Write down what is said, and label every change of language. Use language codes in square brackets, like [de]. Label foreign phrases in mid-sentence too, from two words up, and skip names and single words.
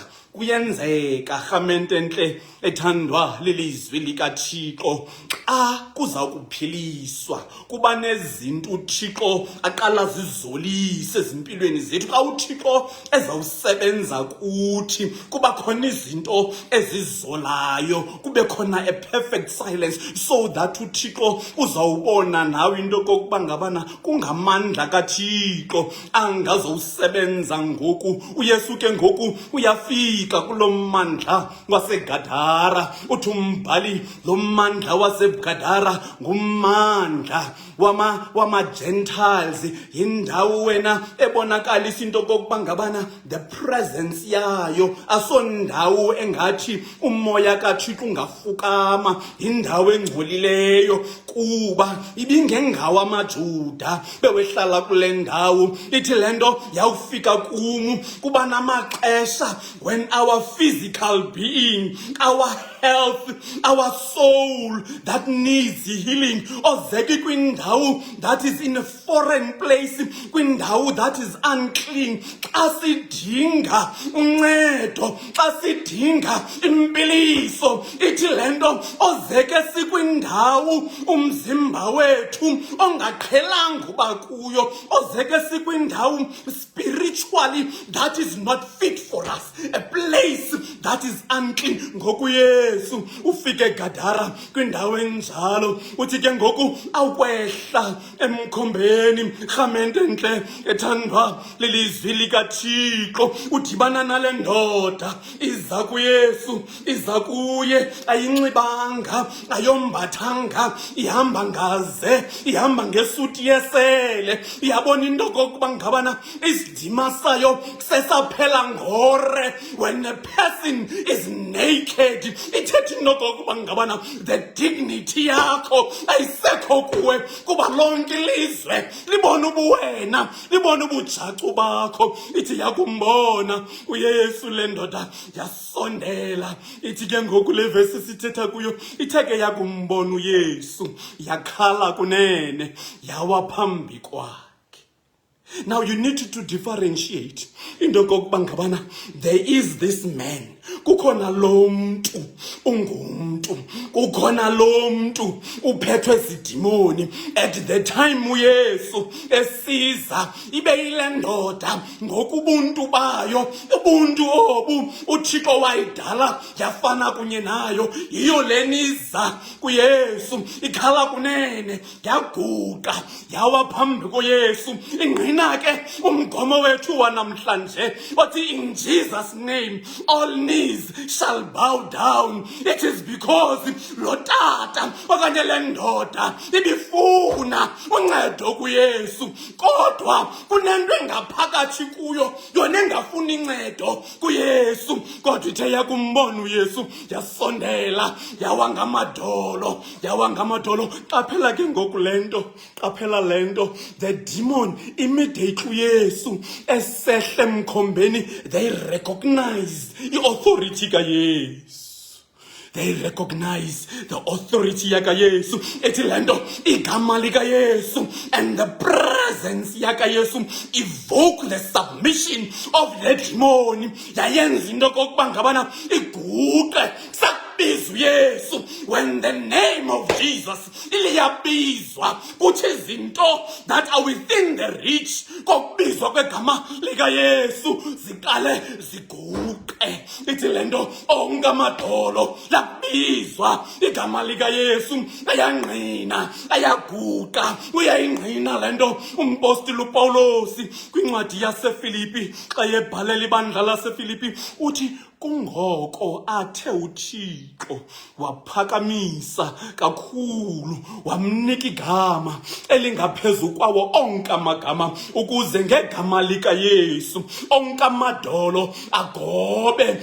[xh] Kuyenzeka rhamente ntle ethandwa lilizwi likaThixo xa kuza kuphiliswa kuba nezinto uThixo aqala zizolise ezimpilweni zethu. Xa uThixo ezawusebenza kuthi kuba khona izinto ezizolayo, kube khona [en] a perfect silence so that [xh] uThixo uzawubona nawe into kokuba ngabana kungamandla kaThixo angazowusebenza ngoku. UYesu ke ngoku uyafika kulo mmandla waseGadara. Uthi umbhali lo mmandla waseGadara ngummandla wama-Gentiles. Yindawo wena ebonakalisa into kokuba ngabana [en] the presence [xh] yayo asondawo engathi umoya kaThixo ungafukama. Yindawo engcolileyo kuba ibingengawo amaJuda bewehlala kule ndawo. Ithi le nto yawufika kum kuba namaxesha [en] when our physical being, our health, our soul that needs healing, [xh] ozeki kwindawo [en] that is in a foreign place, kwindawo that is unclean, [xh] xa sidinga uncedo, xa sidinga imbiliso. Ithi le nto ozeke sikwindawo umzimba wethu ongaqhelanga uba kuyo, ozeke sikwindawo [en] spiritually that is not fit for us, a place that is unclean. [xh] Ngoku Yesu ufike eGadara kwindawo enjalo. Uthi ke ngoku awukwehla emkhombeni rhamente ntle ethandwa lilizwi likaThixo. Udibana nale ndoda iza kuYesu, iza kuye, ayinxibanga, ayombathanga, ihamba ngaze, ihamba ngesuti yesele. Iyabona into kokuba ngabana isidima sayo sesaphela ngore. [en] When a person is naked, [xh] ithethi into kokuba ngabana [en] the dignity [xh] yakho ayisekho kuwe kuba lonke ilizwe libona ubuwena, libona ubujacu bakho. Ithi yakumbona uYesu le ndoda yasondela. Ithi ke ngoku le verse sithetha kuyo itheke yakumbona uYesu yakhala kunene yawa phambi kwakhe. [en] Now you need to differentiate [xh] into kokuba ngabana [en] there is this man [xh] kukhona lo muntu ungumntu, kukhona lo muntu uphethwe zidimoni. [en] At the time [xh] uYesu esiza ibe ile ndoda ngokubuntu bayo, ubuntu obu uThixo wayidala yafana kunye nayo. Yiyo leniza kuYesu ikhala kunene, yaguqa yawa phambi koYesu. Ingqina ke umgomo wethu wanamhlanje othi [en] in Jesus name all knees shall bow down. It is because [xh] lo tata okanye le ndoda ibifuna uncedo kuYesu, kodwa kunento engaphakathi kuyo yona engafuni uncedo kuYesu, kodwa ithe yakumbona uYesu yasondela yawa ngamadolo, yawa ngamadolo. Qaphela ke ngoku lento, qaphela lento, [en] the demon immediately [xh] uYesu esehle emkhombeni, [en] they recognized i-authority kaYesu. They recognize the authority yakaYesu. [xh] Ethi lento igama likaYesu [en] and the presence yakaYesu evoke the submission of the demon. [xh] Yayenza into kokuba ngabana iguqe sakubizwa uYesu. [en] When the name of Jesus [xh] iliyabizwa, kuthi izinto [en] that are within the reach [xh] kokubizwa kwegama likaYesu ziqale ziguqe. Ithi lento onke amadolo labizwa igama likaYesu ayangqina, ayaguqa. Uyayingqina lento umpostoli uPawulos kwincwadi yaseFilipi xa yebhalela ibandla laseFilipi uthi kungoko athe uThixo waphakamisa kakhulu, wamnika igama elingaphezu kwawo onke amagama, ukuze ngegama likaYesu onke amadolo agobe.